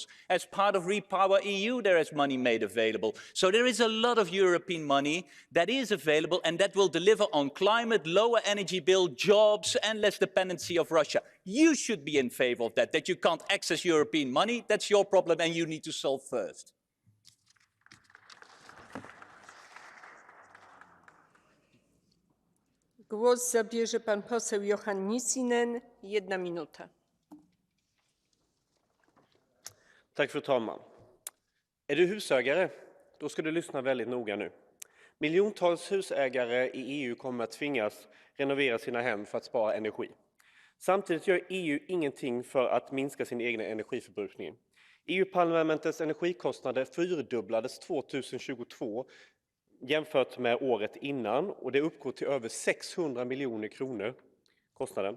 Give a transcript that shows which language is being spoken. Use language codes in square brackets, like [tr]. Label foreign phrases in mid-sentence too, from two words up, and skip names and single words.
[en] As part of Repower EU, there is money made available. So there is a lot of European money that is available and that will deliver on climate, lower energy bill, jobs, and less dependency of Russia. You should be in favor of that you can't access European money. That's your problem and you need to solve first. [pl] Głos zabierze pan poseł Johan Nissinen. 1 minuta. [sv] Tack fru talman. Är du husägare? Då ska du lyssna väldigt noga nu. Miljontals husägare i EU kommer att tvingas renovera sina hem för att spara energi. Samtidigt gör EU ingenting för att minska sin egen energiförbrukning. EU-parlamentets energikostnader fyrdubblades 2022 jämfört med året innan och det uppgår till över 600 miljoner kronor kostnaden.